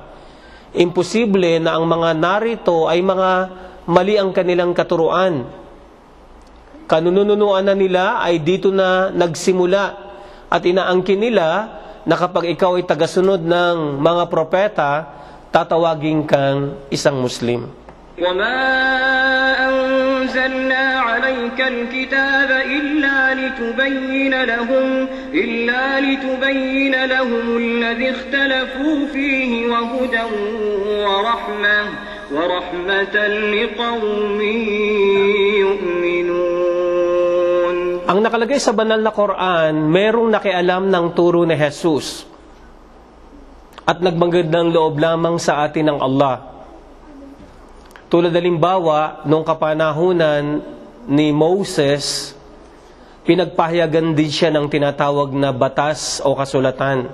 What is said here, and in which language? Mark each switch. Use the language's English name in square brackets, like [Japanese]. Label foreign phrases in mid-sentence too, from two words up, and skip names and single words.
[Filipino] Imposible na ang mga narito ay mga mali ang kanilang katuruan. Kanununuan na nila ay dito na nagsimula at inaangkin nila na kapag ikaw ay tagasunod ng mga propeta, tatawagin kang isang Muslim. [Arabic] وَمَا أَنزَلْنَا عَلَيْكَ الْكِتَابَ إِلَّا لِتُبَيِّنَ لَهُمُ الَّذِي اخْتَلَفُوا فِيهِ وَهُدًى وَرَحْمَةً لِقَوْمٍ يُؤْمِنُونَ. [Filipino] Ang nakalagay sa banal na Quran, merong nakialam ng turo ni Jesus at nagmagandang loob lamang sa atin ng Allah. Tulad halimbawa, noong kapanahunan ni Moses, pinagpahayagan din siya ng tinatawag na batas o kasulatan.